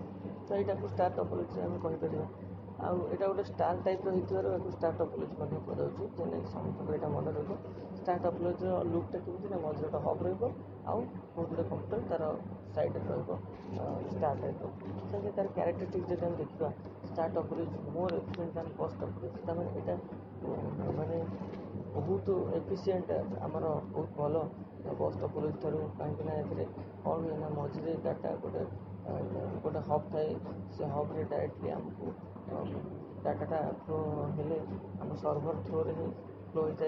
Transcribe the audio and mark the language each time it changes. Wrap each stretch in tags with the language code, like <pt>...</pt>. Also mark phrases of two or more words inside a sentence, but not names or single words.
<or>ତ ଏଇଟାକୁ</or> <en>star topology</en> <or>ଆମେ କହିପାରିବା। ଆଉ ଏଇଟା ଗୋଟେ ଷ୍ଟାର ଟାଇପ୍ର ହେଇଥିବାରୁ ଏହାକୁ</or> <en>star topology</en> <or>ମଧ୍ୟ କୁହାଯାଉଛି। ଯେମିତିକି ସମସ୍ତଙ୍କର ଏଇଟା ମନେ ରହିବ। ଷ୍ଟାର ଟପୋଲୋଜିର ଲୁକ୍ଟା କେମିତି ନା ମଝିରେ ଗୋଟେ ହବ୍ ରହିବ, ଆଉ ବହୁତ ଗୁଡ଼ିଏ କମ୍ପ୍ୟୁଟର ତା'ର ସାଇଡ଼୍ରେ ରହିବ ଷ୍ଟାର ଟାଇପ୍ର। ସେମିତି ତା'ର କ୍ୟାରେକ୍ଟରିଷ୍ଟିକ୍ ଯଦି ଆମେ ଦେଖିବା,</or> <en>star topology more efficient than bus topology</en> <or>ताମାନେ ଏଇଟା ମାନେ ବହୁତ ଏଫିସିଏଣ୍ଟ ଆମର ବହୁତ ଭଲ ବସ୍ ଟୋपोଲଜି ଠାରୁ କାହିଁକି ନା ଏଥିରେ କ'ଣ ହୁଏ ନା ମଝିରେ ଡାଟା ଗୋଟେ ହବ୍ ଥାଏ ସେ ହବ୍ରେ ଡାଇରେକ୍ଟଲି ଆମକୁ ଡାଟାଟା ଫ୍ଲୋ ହେଲେ ଆମ ସର୍ଭର ଥ୍ରୋରେ ହିଁ ଫ୍ଲୋ ହୋଇଥାଏ।</or>